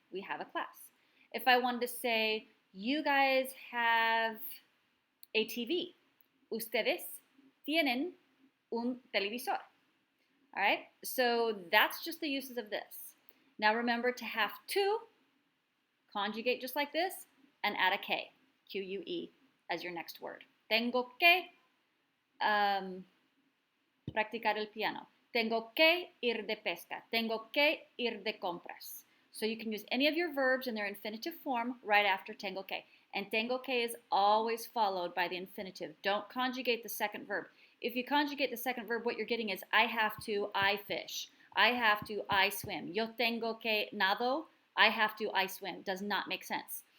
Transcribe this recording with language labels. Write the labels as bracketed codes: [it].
[en] We have a class. If I wanted to say you guys have a TV, [es] ustedes tienen un televisor. [en] All right, so that's just the uses of this. Now remember to have to, conjugate just like this, and add a K, Q-U-E, as your next word. [es] Tengo que practicar el piano. Tengo que ir de pesca. Tengo que ir de compras. [en] So you can use any of your verbs in their infinitive form right after [es] tengo que. [en] And [es] tengo que [en] is always followed by the infinitive. Don't conjugate the second verb. If you conjugate the second verb, what you're getting is I have to, I fish. I have to, I swim. [es] Yo tengo que nado. [en] I have to, I swim. Does not make sense.